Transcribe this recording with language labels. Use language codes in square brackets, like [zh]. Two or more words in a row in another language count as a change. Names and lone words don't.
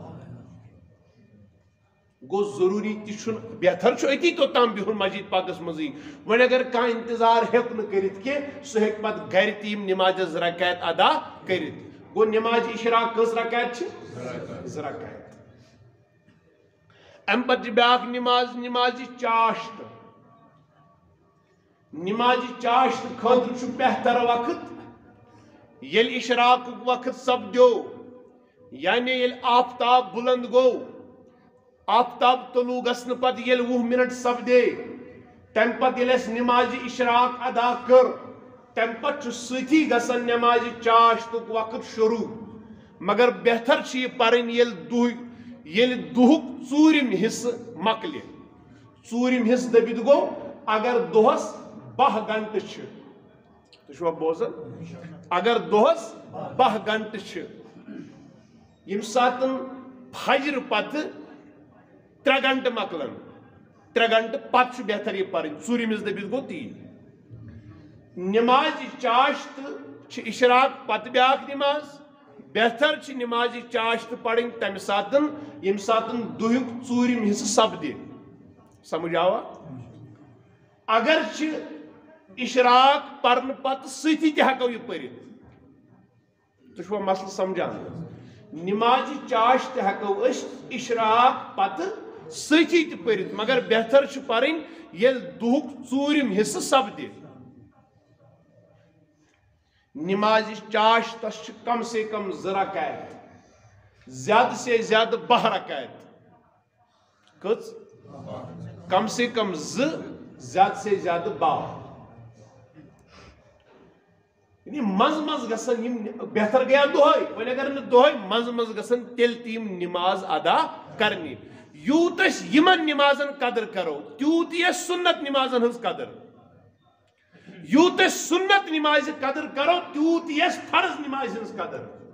[ks] گو ضروری تہ چھُنہٕ بہتر چھُ اتی توٚتام بِہُن مسجد پاکس منٛزٕے وۄنۍ اگر کانٛہہ انتظار ہیوٚک نہٕ کٔرِتھ کینٛہہ سُہ ہیٚکہِ پتہٕ گھرِ تہِ یِم نماز 2 رکعت ادا کٔرِتھ گو نماز اشراق کس رکعت چھ 2 رکعت ام پتہ بیاکھ نماز نماز چاشت نماز چاشت خاطر چھ بہتر وقت یل اشراق وقت سپدیو یعنی یل آفتاب بلند گو آفتاب طلوع گژھن پتہ یل 20 منٹ سپدے تم پتہ یل اس نماز اشراق ادا کر تم پتہ سۭتی گژھن نماز چاشت وقت شروع مگر بہتر چھ یہ پرن یل دہک 4م حصہ مکلہ 4م حصہ دبت گو اگر دہس 12 گھنٹہ چھ تُہۍ بوزان اگر دہس 12 گھنٹہ چھ یم ساتن فجر پتہ 3 گھنٹہ مکلن 3 گھنٹہ پتہ بہتر یہ پرن 4م حصہ دبت گو تی نماز چاشت چھ اشراق پتہ بیاکھ نماز بہتر چھ نماز چاشت پڑھن تمہ ساتن یم ساتن دہک 4م حصہ سپدِ سمجھ آوا اگر چھ اشراق پرن پتہ سۭتی تہ ہیکو یہ پرت تُہۍ چھوا مسئلہ سمجھان نماز چاشت ہیکو اس اشراق پتہ سۭتی تہ پرت مگر بہتر چھ پرن یل دہک 4م حصہ سپدِ نماز چاشتس [ur] کم سے کم [ks] 2 رکعت [ur] زیادہ سے زیادہ [ks] 12 رکعت کس [ur] کم سے کم [ks] 2 [ur] زیادہ سے زیادہ [ks] 12 یعنی مز گژھن بہتر گیا دہے وۄنۍ اگر نہٕ دہے مز گژھن تیٚلہِ تہِ یِم نماز ادا کرنہِ یوٗت أسۍ یِمن نمازن قدر کرو تیوٗت یی اَسہِ سنت نمازن ہٕنٛز قدر یوٗت أسۍ سنت نمازِ قدر کرو تیوٗت یی اَسہِ فرض نمازِ ہٕنٛز قدر